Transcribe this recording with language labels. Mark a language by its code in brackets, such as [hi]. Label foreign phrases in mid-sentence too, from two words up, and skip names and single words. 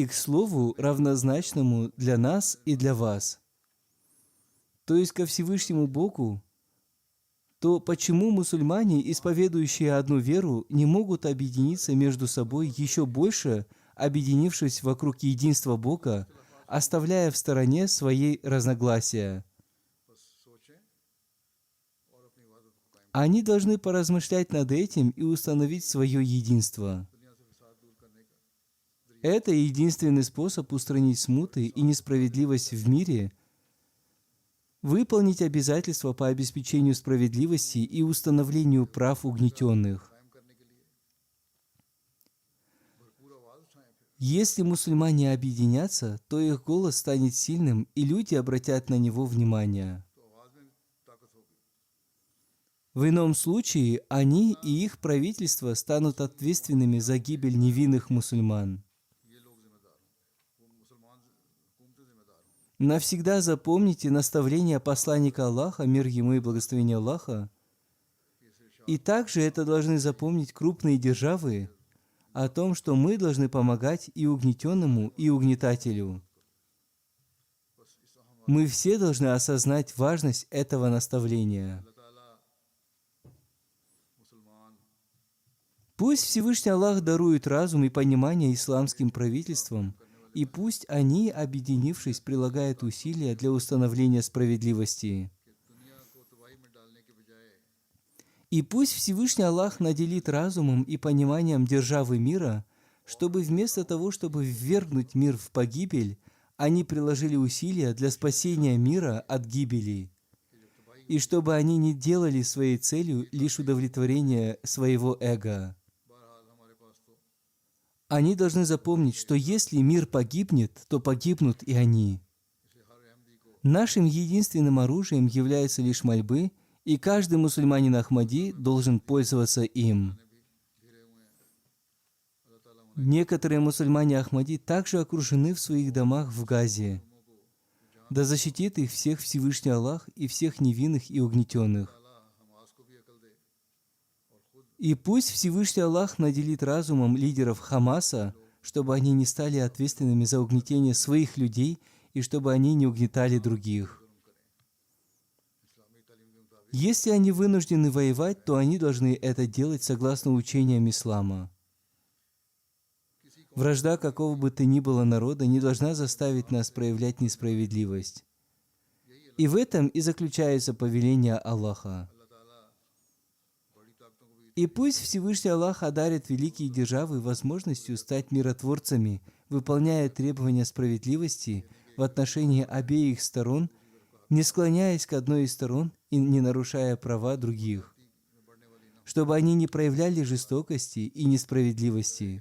[ru] к слову, равнозначному для нас и для вас», то есть ко Всевышнему Богу, то почему мусульмане, исповедующие одну веру, не могут объединиться между собой еще больше, объединившись вокруг единства Бога, оставляя в стороне свои разногласия. [ur] بس سوچیں اور اپنی عبادت کو قائم [ru] Они должны поразмышлять над этим и установить свое единство. [ur] دنیا سے فساد دور کرنے کا [ru] Это единственный способ устранить смуты и несправедливость в мире, выполнить обязательства по обеспечению справедливости и установлению прав угнетенных. [ur] قائم کرنے کے لیے بھرپور آواز اٹھائیں پھر [ru] Если мусульмане объединятся, то их голос станет сильным, и люди обратят на него внимание. [ur] تو آواز میں طاقت ہوگی [ru] В ином случае они и их правительство станут ответственными за гибель невинных мусульман. [ur] یہ لوگ ذمہ دار ہوں گے وہ مسلمان حکومتیں ذمہ دار ہوں گی [ru] Навсегда запомните наставление посланника Аллаха, мир ему и благословение Аллаха. И также это должны запомнить крупные державы о том, что мы должны помогать и угнетенному, и угнетателю. Мы все должны осознать важность этого наставления. [ur] اللہ تعالیٰ مسلمان [ru] Пусть Всевышний Аллах дарует разум и понимание исламским правительствам, и пусть они, объединившись, прилагают усилия для установления справедливости. [ur] کہ دنیا کو تباہی میں ڈالنے کے بجائے [ru] И пусть Всевышний Аллах наделит разумом и пониманием державы мира, чтобы вместо того, чтобы ввергнуть мир в погибель, они приложили усилия для спасения мира от гибели, и чтобы они не делали своей целью лишь удовлетворение своего эго. [ur] بہرحال ہمارے پاس تو [ru] Они должны запомнить, что если мир погибнет, то погибнут и они. [ur] اسے ہر احمدی کو [ru] Нашим единственным оружием являются лишь мольбы, и каждый мусульманин Ахмади должен пользоваться им. [ur] گھرے ہوئے ہیں اللہ تعالیٰ [ru] Некоторые мусульмане Ахмади также окружены в своих домах в Газе. Да защитит их всех Всевышний Аллах и всех невинных и угнетенных. [ur] تعالیٰ حماس کو بھی عقل دے اور خود [ru] И пусть Всевышний Аллах наделит разумом лидеров Хамаса, чтобы они не стали ответственными за угнетение своих людей и чтобы они не угнетали других. [ur] اسلامی تعلیم کے مطابق [ru] Если они вынуждены воевать, то они должны это делать согласно учениям ислама. Вражда какого бы то ни было народа не должна заставить нас проявлять несправедливость. И в этом и заключается повеление Аллаха. [ur] اللہ تعالیٰ بڑی طاقتوں کو بھی [ru] И пусть Всевышний Аллах одарит великие державы возможностью стать миротворцами, выполняя требования справедливости в отношении обеих сторон, не склоняясь к одной из сторон и не нарушая права других, чтобы они не проявляли жестокости и несправедливости.